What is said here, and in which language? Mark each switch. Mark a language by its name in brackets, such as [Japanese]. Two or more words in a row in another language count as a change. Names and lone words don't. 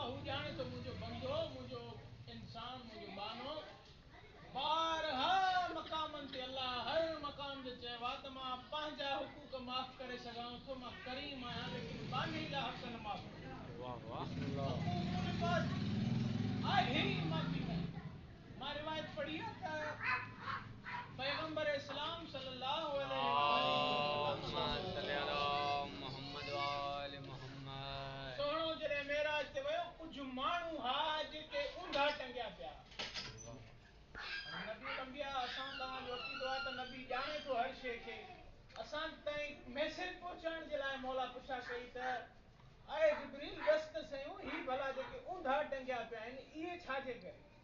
[Sindhi] हू ॼाणे थो मुंहिंजो बंदो मुंहिंजो इंसान मुंहिंजो बानो बारहा मक़ामनि ते अल्लाह हर मक़ाम ते चयो आहे त मां पंहिंजा हुकूक माफ़ करे सघां थो मां करीम आहियां लेकिन बानी जा हक़ न माफ़ कयां। वाह वाह आहे ई माफ़ी न। मां रिवायत पढ़ी आहे त पैगंबर इस्लाम [Arabic] صلى الله عليه اللهم وسلم صل على محمد وآل محمد. [Sindhi] सोहणो जॾहिं मेराज ते वियो कुझु माण्हू हा जेके ऊंधा टंगिया पिया। नबी अंबिया असां तव्हांजो अक़ीदो आहे त नबी ॼाणे थो हर शइ खे असां ताईं मैसेज पहुचाइण जे लाइ मौला पुछा कई त आए जिब्रील ॾस त सयूं ही भला जेके ऊंधा टंगिया पिया आहिनि इहे छाजे करे।